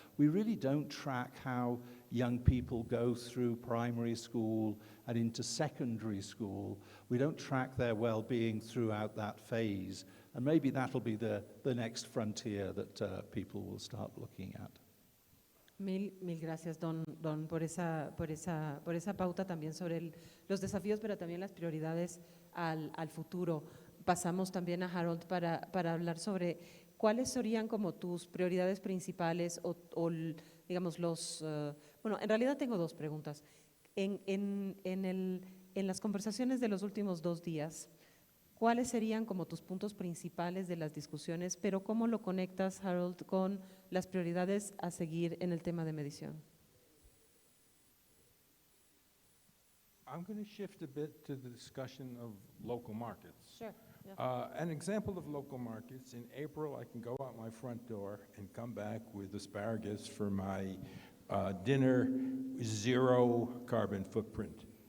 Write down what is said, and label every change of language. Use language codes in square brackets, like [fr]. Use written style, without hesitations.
[en] We really don't track how young people go through primary school and into secondary school. We don't track their well-being throughout that phase. And maybe that'll be the next frontier that people will start looking at. [es] Mil gracias, Don, por esa pauta también sobre los desafíos, pero también las prioridades al futuro. Pasamos también a Harold para hablar sobre cuáles serían como tus prioridades principales o digamos bueno, en realidad tengo 2 preguntas. En En las conversaciones de los últimos 2 días, ¿cuáles serían como tus puntos principales de las discusiones, pero cómo lo conectas, Harold, con las prioridades a seguir en el tema de medición? [en] I'm going to shift a bit to the discussion of local markets. Sure. An example of local markets, in April I can go out my front door and come back with asparagus for my dinner, 0 carbon footprint.